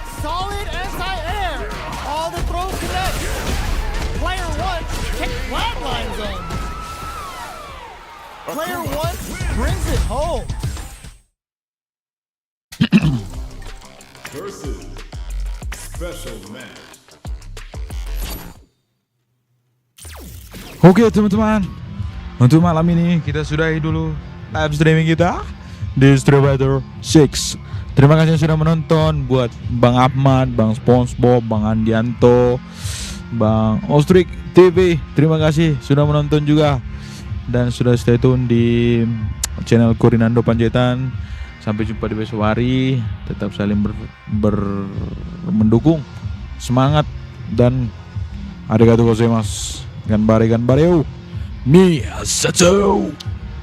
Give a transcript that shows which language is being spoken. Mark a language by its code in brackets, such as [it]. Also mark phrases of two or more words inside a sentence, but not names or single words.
[en] Solid anti-air. All the throws connect. Player 1 takes flatline zone. Player 1 brings it home. Versus special match. [id] Oke teman-teman, untuk malam ini kita sudahi dulu [en] live streaming [id] kita di Street Fighter 6. Terima kasih sudah menonton. Buat Bang Ahmad, Bang SpongeBob, Bang Andianto, Bang Ostrik TV, terima kasih sudah menonton juga dan sudah [en] stay tune [id] di channel Rinando Panjaitan. Sampai jumpa di besok hari. Tetap saling mendukung, semangat, dan [ja] ありがとうございます. 頑張れ頑張れよ. Miyasato.